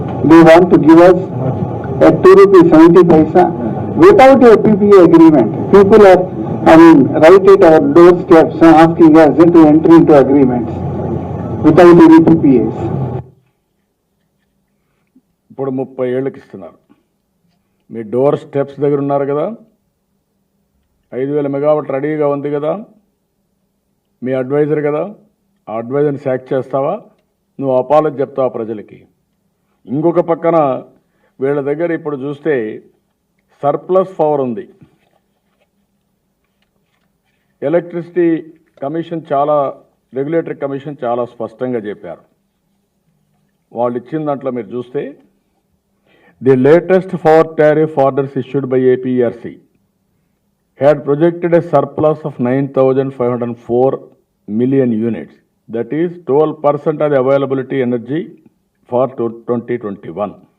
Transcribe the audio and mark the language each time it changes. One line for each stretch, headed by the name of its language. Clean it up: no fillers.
English: They want to give us at 2.70 rupees without a PPA agreement. People are, right at our doorsteps asking us to enter into agreements without any PPAs.
Telugu: ఇప్పుడు 30 ఏళ్ళకి ఇస్తున్నారు. మీ door steps దగ్గర ఉన్నారు కదా, 5,000 megawatt రెడీగా ఉంది కదా, మీ advisor కదా, ఆ అడ్వైజర్ని శాక్ చేస్తావా? నువ్వు అపాలజీ చెప్తావా ప్రజలకి? ఇంకొక పక్కన వీళ్ళ దగ్గర ఇప్పుడు చూస్తే సర్ప్లస్ పవర్ ఉంది. ఎలక్ట్రిసిటీ కమిషన్ చాలా, రెగ్యులేటరీ కమిషన్ చాలా స్పష్టంగా చెప్పారు. వాళ్ళు ఇచ్చిన దాంట్లో మీరు చూస్తే
English: The latest power tariff orders issued by APERC had projected a surplus of 9,504 million units. That is 12% of the availability energy for 2021.